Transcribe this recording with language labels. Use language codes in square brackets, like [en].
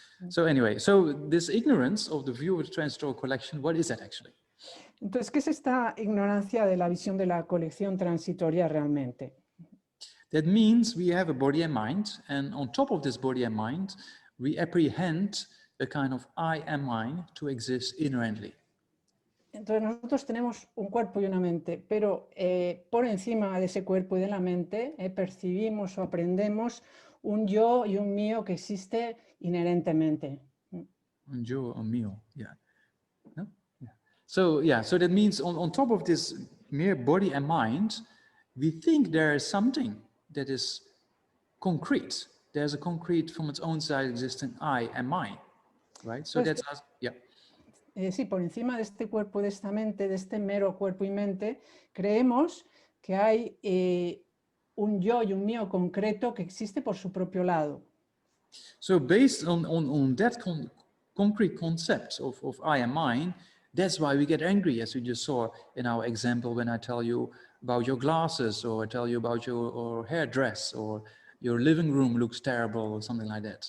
[en] So anyway, so this ignorance of the view of the transitory collection, what is that actually? [es] Entonces, ¿qué es esta ignorancia de la visión de la colección transitoria realmente? [en] That means we have a body and mind, and on top of this body and mind, we apprehend a kind of I and mind to exist inherently. [es] Entonces nosotros tenemos un cuerpo y una mente, pero por encima de ese cuerpo y de la mente percibimos o aprendemos un yo y un mío que existe inherentemente. Un yo, un mío, yeah. No? Yeah. [en] So yeah, so that means on top of this mere body and mind, we think there is something that is concrete. There's a concrete from its own side existing I and mine. Right? So that's us, yeah. [es] Sí, por encima de este cuerpo, de esta mente, de este mero cuerpo y mente, creemos que hay un yo y un mío concreto que existe por su propio lado. [en] So based on that concrete concept of I am mine, that's why we get angry, as we just saw in our example when I tell you about your glasses, or I tell you about your hairdress, or your living room looks terrible, or something like that.